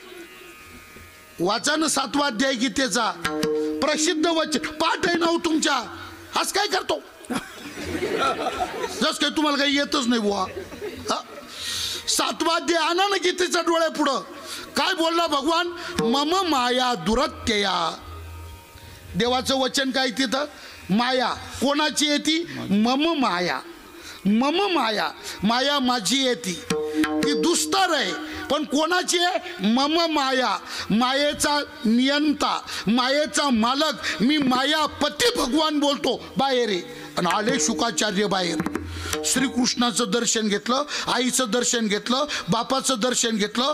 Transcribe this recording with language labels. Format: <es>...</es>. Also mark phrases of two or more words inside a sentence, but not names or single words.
<mr>वाचा ना 7वा अध्याय गीतेचा, प्रसिद्ध वचन पाठ आहे ना हो तुमच्या. आज काय करतो जस काय तुम्हाला काही येतच नाही बुवा. 7वा अध्याय आणा ना गीतेच्या डोळ्या पुढं. काय बोलला भगवान?</mr> <sa>मम माया दुरत्यया.</sa> <mr>देवाचं वचन काय तिथं? माया कोणाची आहे ती?</mr> <sa>मम माया. मम माया,</sa> <mr>माया माझी आहे ती दुस्तर आहे. पण कोणाची आहे?</mr> <sa>मम माया,</sa> <mr>मायेचा नियंता, मायेचा मालक मी मायापती भगवान बोलतो. बाहेर आहे. आणि आले शुकाचार्य बाहेर. श्रीकृष्णाचं दर्शन घेतलं, आईचं दर्शन घेतलं, बापाचं दर्शन घेतलं.</mr>